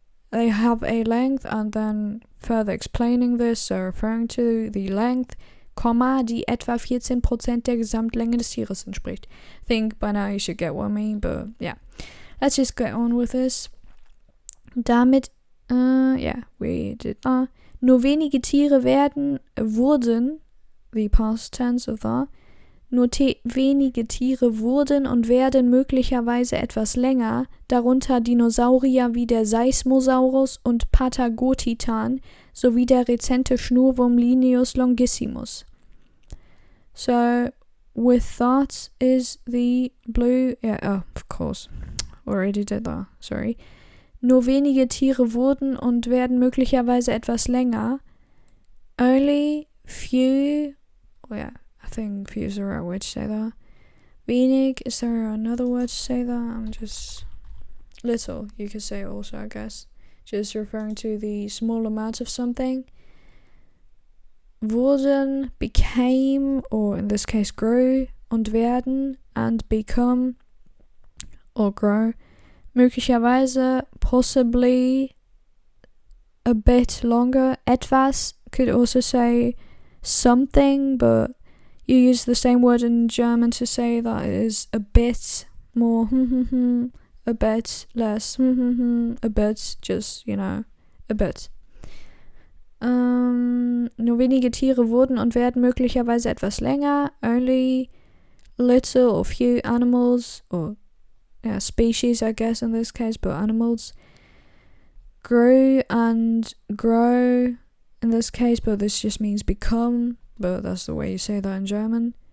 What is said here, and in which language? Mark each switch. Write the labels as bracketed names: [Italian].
[English] They have a length, and then further explaining this, so referring to the length, [German] die etwa 14% der Gesamtlänge des Tieres entspricht. [English] I think by now you should get what I mean, but yeah. Let's just get on with this. Damit, we did that. [German] Nur wenige Tiere wurden, [English] the past tense of that, [German] wenige Tiere wurden und werden möglicherweise etwas länger, darunter Dinosaurier wie der Seismosaurus und Patagotitan sowie der rezente Schnurwurm Lineus longissimus. [English] So, with that is the blue, of course, already did that, sorry. [German] Nur wenige Tiere wurden und werden möglicherweise etwas länger. [English] Only few, oh yeah, I think few is the right word to say that. Wenig, is there another word to say that? I'm just, little, you could say also, I guess. Just referring to the small amount of something. Wurden, became, or in this case grew, und werden, and become, or grow. Möglicherweise, possibly, a bit longer. Etwas could also say something, but you use the same word in German to say that it is a bit more, a bit less, a bit, just, a bit. [German] Nur wenige Tiere wurden und werden möglicherweise etwas länger. [English] Only little or few animals, or species, I guess in this case, but animals, grew and grow in this case, but this just means become, but that's the way you say that in German.